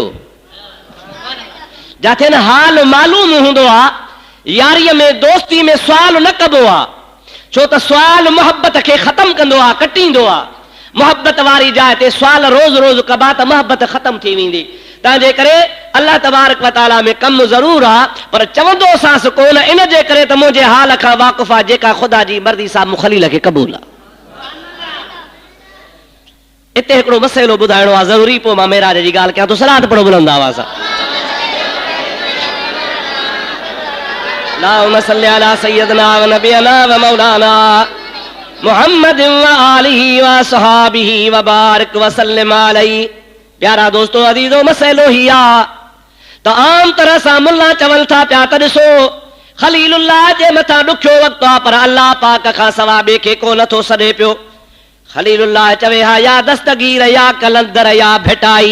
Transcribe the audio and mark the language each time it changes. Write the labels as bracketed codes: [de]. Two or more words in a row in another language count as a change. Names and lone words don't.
[sd] जिथे न हाल मालूम हूंदो आहे, यारीअ में दोस्ती में सुवाल न कबो आहे, छो त सुवाल मोहब्बत खे ख़तम कंदो आहे, कटींदो आहे। मोहब्बत वारी जाइ ते सुवाल रोज़ रोज़ कबा त मोहब्बत ख़तम थी वेंदी। तंहिंजे करे [ar] الله تبارك وتعالى [sd] में कमु ज़रूर आहे, पर चवंदो सांस कोन, इन जे करे त मुंहिंजे हाल खां वाक़ुफ़ आहे, जेका ख़ुदा जी मर्ज़ी सां मुख़लील खे क़बूल आहे। हिते हिकिड़ो मसइलो ॿुधाइणो आहे ज़रूरी, पोइ मां मेराज जी ॻाल्हि कयां थो। सलात पढ़ो बुलंद आवाज़ सां। [ar] اللهم صل على سيدنا ونبينا ومولانا محمد وآله وصحبه وبارك وسلم عليه. [sd] प्यारा दोस्तों अज़ीज़ो, मसइलो ही आहे त आम तरह सां मुल्ला चवनि था पिया त ॾिसो खलीलुल्लाह जे मथां ॾुखियो वक़्तु आहे, पर अल्लाह पाक खां सवा ॿिए खे को नथो सॾे पियो। खलीलुल्लाह चवे हा या दस्तगीर या कलंदर या भेटाई।